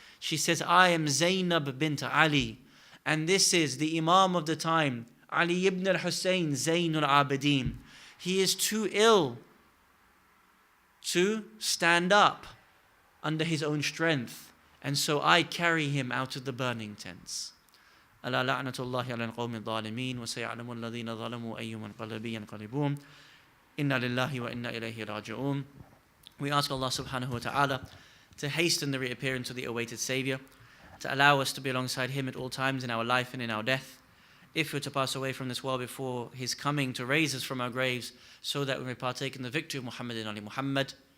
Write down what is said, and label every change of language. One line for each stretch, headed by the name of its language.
English: She says, "I am Zainab bint Ali, and this is the Imam of the time, Ali ibn al-Hussein Zain al-Abidin. He is too ill to stand up under his own strength, and so I carry him out of the burning tents."
Arabic: ألا لعنة الله على القوم الظالمين وسيعلم الذين ظلموا أي منقلب ينقلبون إنا لله وإنا إليه راجعون.
English: We ask Allah subhanahu wa ta'ala to hasten the reappearance of the awaited Savior, to allow us to be alongside him at all times in our life and in our death. If we're to pass away from this world before his coming, to raise us from our graves so that we may partake in the victory of Muhammad and Ali Muhammad.